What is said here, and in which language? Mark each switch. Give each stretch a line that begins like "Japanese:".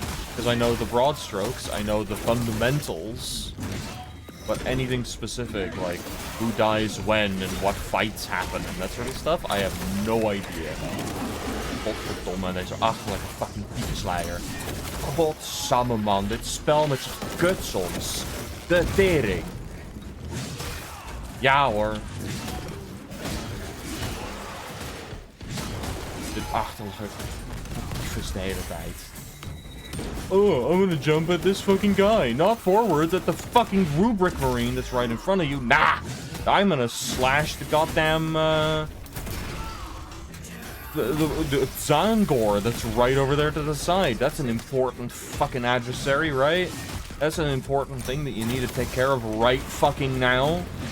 English: Because I know the broad strokes, I know the fundamentals, but anything specific, like who dies when and what fights happen and that sort of stuff, I have no idea.
Dutch: Godverdomme, deze ach,
English: like a fucking
Dutch: tyfusleier. Godsamme man, dit spel met z'n kut soms. De tering. Ja hoor. Dit achterlijk tyfus de hele tijd.
English: Oh, I'm gonna jump at this fucking guy. Not forwards, at the fucking rubric marine that's right in front of you. Nah! I'm gonna slash the goddamn, the Zangor that's right over there to the side. That's an important fucking adversary, right? That's an important thing that you need to take care of right fucking now.